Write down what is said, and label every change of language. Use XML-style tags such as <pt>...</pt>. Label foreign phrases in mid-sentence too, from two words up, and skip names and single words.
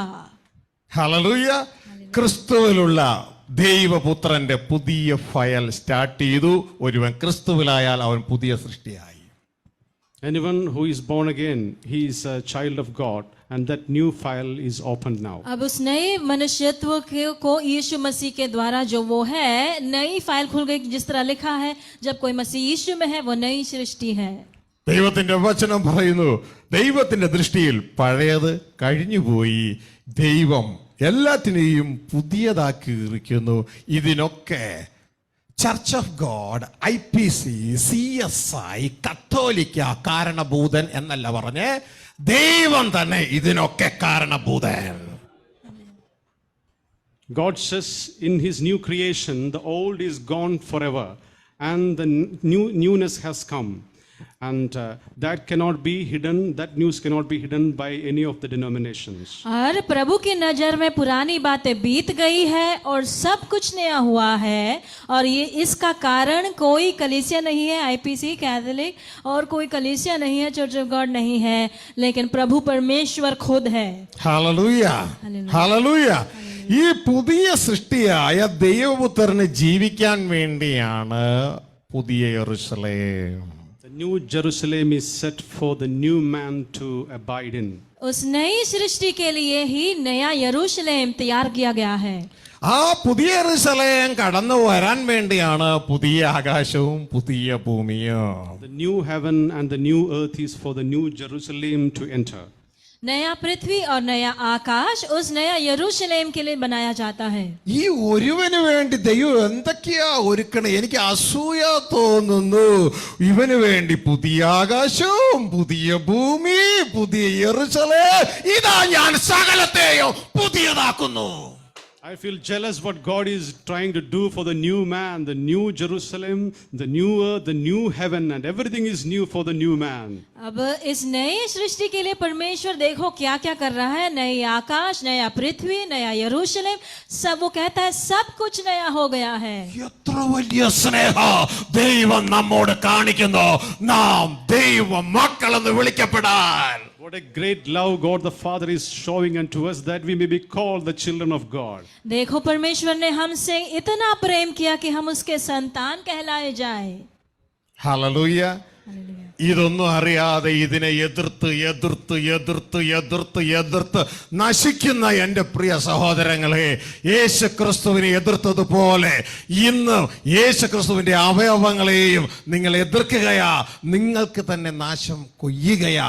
<ml>ഹല്ലേലൂയ. ക്രിസ്തുവിലുള്ള ദൈവപുത്രന്റെ പുതിയ</ml> <en>file start</en> <ml>ചെയ്തു. ഒരുവൻ ക്രിസ്തുവിലായാൽ അവൻ പുതിയ സൃഷ്ടിയായി.</ml> <en>Anyone who is born again, he is a child of God, and that new file is opened now.</en> <hi>अब उस नए मनुष्यत्व को यीशु मसीह के द्वारा जो वो है नई फाइल खुल गई. जिस तरह लिखा है, जब कोई मसीह यीशु में है वो नई सृष्टि है.</hi> <ml>ദൈവത്തിന്റെ വചനം പറയുന്നു, ദൈവത്തിന്റെ ദൃഷ്ടിയിൽ പഴയത് കഴിഞ്ഞുപോയി, ദൈവം എല്ലാത്തിനെയും പുതിയതാക്കിയിരിക്കുന്നു. ഇതിനൊക്കെ ചർച്ച് ഓഫ് ഗോഡ്, IPC, CSI, കത്തോലിക്ക കാരണഭൂതൻ എന്നല്ല പറഞ്ഞ്, ദൈവം തന്നെ ഇതിനൊക്കെ കാരണഭൂതൻ.</ml> <en>God says in his new creation, the old is gone forever and the newness has come. And that cannot be hidden, that news cannot be hidden by any of the denominations.</en> <hi>और प्रभु की नजर में पुरानी बातें बीत गई है और सब कुछ नया हुआ है, और ये इसका कारण कोई कलीसिया नहीं है, IPC, कैथोलिक, और कोई कलीसिया नहीं है, चर्च ऑफ गॉड नहीं है, लेकिन प्रभु परमेश्वर खुद है.</hi> <ml>ഹല്ലേലൂയ, ഹല്ലേലൂയ. ഈ പുതിയ സൃഷ്ടിയായ ദൈവപുത്രന് ജീവിക്കാൻ വേണ്ടിയാണ് പുതിയ യെരൂശലേം.</ml> <en>The new Jerusalem is set for the new man to abide in.</en> <hi>उस नई सृष्टि के लिए ही नया यरूशलेम तैयार किया गया है.</hi> <ml>ആ പുതിയ യെരൂശലേം കടന്നു വരാൻ വേണ്ടിയാണ് പുതിയ ആകാശവും പുതിയ ഭൂമിയും.</ml> <en>The new heaven and the new earth is for the new Jerusalem to enter.</en> <hi>नया पृथ्वी और नया आकाश उस नया यरूशलेम के लिए बनाया जाता है.</hi> <ml>ഈ ഒരുവന് വേണ്ടി ദൈവം എന്തൊക്കെയാ ഒരുക്കണേ. എനിക്ക് അസൂയ തോന്നുന്നു. ഇവന് വേണ്ടി പുതിയ ആകാശവും പുതിയ ഭൂമി, പുതിയ യെരൂശലേം, ഇതാ ഞാൻ സകലത്തെയും പുതിയതാക്കുന്നു.</ml> <en>I feel jealous what God is trying to do for the new man, the new Jerusalem, the new earth, the new heaven, and everything is new for the new man.</en> <hi>अब इस नई सृष्टि के लिए परमेश्वर देखो क्या क्या कर रहा है. नई आकाश, नया पृथ्वी, नया यरूशलेम, सब वो कहता है सब कुछ नया हो गया है.</hi> <ml>എത്ര വലിയ സ്നേഹം ദൈവം നമ്മോട് കാണിക്കുന്നു, നാം ദൈവ മക്കളെന്ന് വിളിക്കപ്പെടാൻ.</ml> <en>What a great love God the Father is showing unto us, that we may be called the children of God.</en> <hi>देखो परमेश्वर ने हमसे इतना प्रेम किया कि हम उसके संतान कहलाए जाए.</hi> <ml>ഹല്ലേലൂയ. ഇതൊന്നും അറിയാതെ ഇതിനെ എതിർത്ത് എതിർത്ത് എതിർത്ത് എതിർത്ത് എതിർത്ത് നശിക്കുന്ന എൻ്റെ പ്രിയ സഹോദരങ്ങളെ, യേശു ക്രിസ്തുവിനെ എതിർത്തതുപോലെ ഇന്ന് യേശു ക്രിസ്തുവിൻ്റെ അവയവങ്ങളെയും നിങ്ങൾ എതിർക്കുകയാ, നിങ്ങൾക്ക് തന്നെ നാശം കൊയ്യുകയാ.</ml>